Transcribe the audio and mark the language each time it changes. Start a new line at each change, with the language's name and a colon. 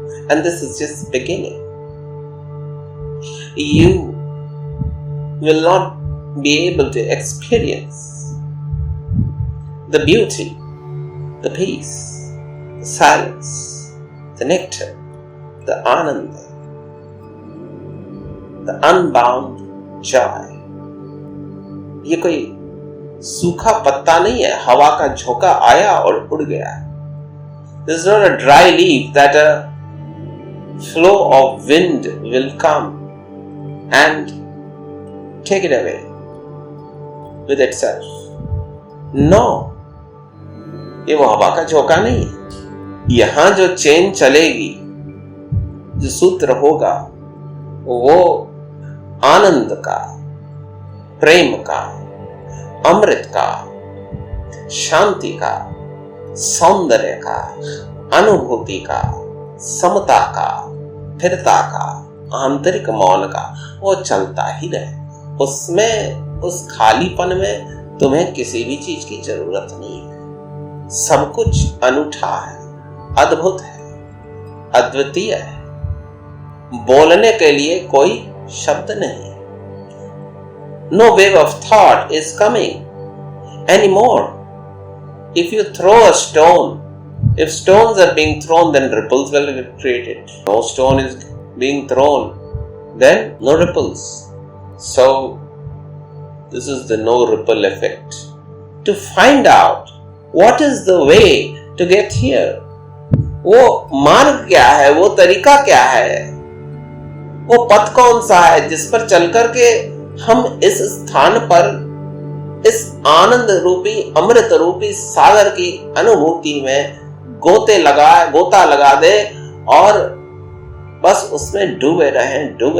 English: And this is just beginning. You will not be able to experience the beauty, the peace, the silence, the nectar, the ananda, the unbound joy.
Hindi: ये कोई सूखा पत्ता नहीं है, हवा का झोंका आया और उड़ गया.
English: This is not a dry leaf that a flow of wind will come and take it away with itself.
Hindi: No, ये वो हवा का झोंका नहीं है. यहां जो चेन चलेगी, जो सूत्र होगा, वो आनंद का, प्रेम का, अमृत का, शांति का, सौंदर्य का, अनुभूति का, समता का, स्थिरता का, आंतरिक मौन का, वो चलता ही रहे. उसमें, उस खालीपन में तुम्हें किसी भी चीज की जरूरत नहीं है. सब कुछ अनूठा है, अद्भुत है, अद्वितीय है. बोलने के लिए कोई शब्द नहीं.
English: No wave of thought is coming anymore. If you throw a stone, if stones are being thrown, then ripples will get created. No stone is being thrown, then no ripples. So, this is the no ripple effect. To find out what is the way to get here,
Hindi: वो मार्ग क्या है, वो तरीका क्या है, वो पथ कौन सा है जिस पर चलकर के हम इस स्थान पर इस आनंद रूपी, अमृत रूपी सागर की अनुभूति में गोता लगा दे और बस उसमें डूबे रहें.